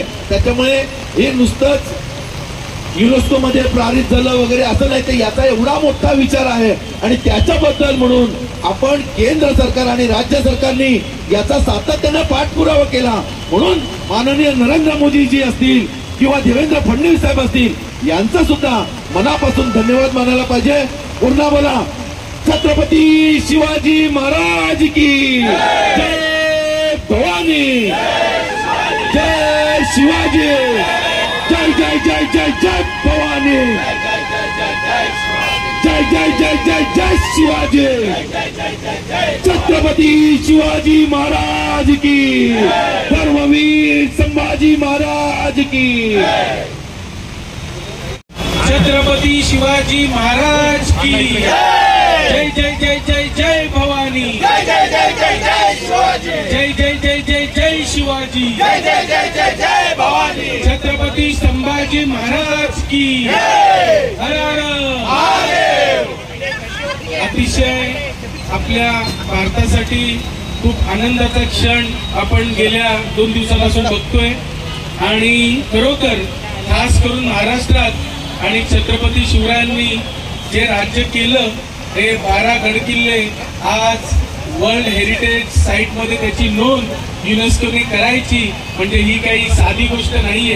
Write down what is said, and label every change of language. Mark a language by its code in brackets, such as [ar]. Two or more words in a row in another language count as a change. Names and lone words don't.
[mr] त्याच्यामुळे हे नुसतंच युनेस्को मध्ये पारित झालं वगैरे असं नाही, तर याचा एवढा मोठा विचार आहे आणि त्याच्याबद्दल म्हणून आपण केंद्र सरकार आणि राज्य सरकारने याचा सातत्याने पाठपुरावा केला. म्हणून माननीय नरेंद्र मोदीजी असतील किंवा देवेंद्र फडणवीस साहेब असतील यांचा सुद्धा मनापासून धन्यवाद मानायला पाहिजे. पुन्हा बोला छत्रपती शिवाजी महाराज की जय भवानी, जय शिवाजी, जय जय जय जय जय भवानी, जय जय जय जय जय शिवाजी, छत्रपती शिवाजी महाराज की, धर्मवीर संभाजी महाराज की, छत्रपती शिवाजी महाराज की, जय जय जय जय जय भवानी, जय जय जय जय जय शिवाजी, जय जय जय जय जय शिवाजी, जय जय जय जय जय भवानी, छत्रपती संभाजी महाराज की, हर हर महादेव. अतिशय आपल्या भारतासाठी खूप आनंदाचा क्षण आपण गेल्या 2 दिवसापासून बघतोय आणि खरोखर खास करून महाराष्ट्रात आणि छत्रपती शिवरायांनी जे राज्य केलं हे 12 गडकिल्ले आज [en] World Heritage Site [mr] मध्ये त्याची नोंद युनेस्कोने करायची म्हणजे ही काही साधी गोष्ट नाहीये.